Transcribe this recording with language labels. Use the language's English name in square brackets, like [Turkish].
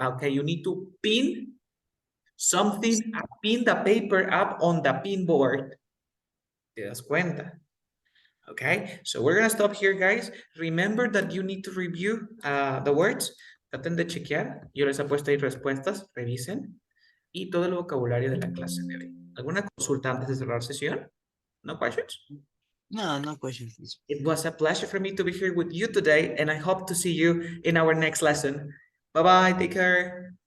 [English] Okay, you need to pin something. Pin the paper up on the pinboard. [Spanish] ¿Te das cuenta? [English] Okay, so we're gonna stop here, guys. Remember that you need to review the words. [Spanish] Traten de chequear. Yo les he puesto ahí respuestas. Revisen. Y todo el vocabulario de la clase de hoy. ¿Alguna consulta antes de cerrar sesión? [English] No questions? No questions. It was a pleasure for me to be here with you today, and I hope to see you in our next lesson. Bye-bye. Take care.